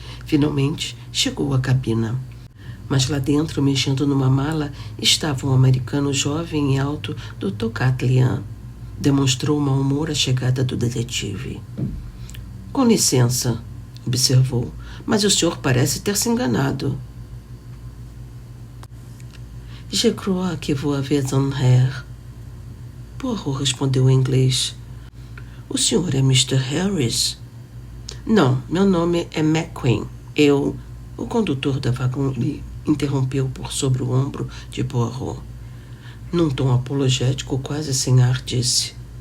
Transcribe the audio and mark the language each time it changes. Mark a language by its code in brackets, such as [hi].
[pt] Finalmente, chegou à cabina. Mas lá dentro, mexendo numa mala, estava um americano jovem e alto do Tocatlian. Demonstrou mau humor à chegada do detetive. Com licença, observou, mas o senhor parece ter se enganado. [fr] Je crois que vous avez un erreur. [pt] Poirot respondeu em inglês. O senhor é Mr. Harris? Não, meu nome é McQueen. O condutor da vagão interrompeu por sobre o ombro de Poirot. Num tom apologético, quase sem ar, disse.